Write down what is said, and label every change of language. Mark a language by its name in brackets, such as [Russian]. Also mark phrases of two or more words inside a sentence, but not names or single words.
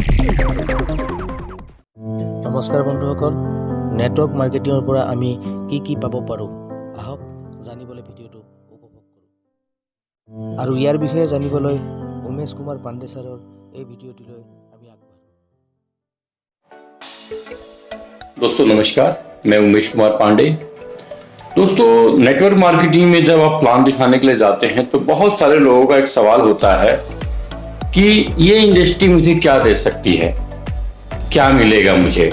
[Assamese] নমস্কাৰ বন্ধুসকল, [English] network marketingৰ [Assamese] পৰা আমি কি পাব পাৰোঁ আহক জানিবলৈ ভিডিঅ'টো উপভোগ কৰোঁ। আৰু ইয়াৰ বিষয়ে জানিবলৈ উমেশ কুমাৰ পাণ্ডে ছাৰৰ এই ভিডিঅ'টিলৈ আমি আগবাঢ়ো। [Hindi] दोस्तों नमस्कार, मैं उमेश कुमार पांडे। दोस्तों, [English] network marketing [Hindi] में जब आप प्लान दिखाने के लिए जाते हैं तो बहुत सारे लोगों का एक सवाल होता है कि ये इंडस्ट्री मुझे क्या दे सकती है, क्या मिलेगा मुझे।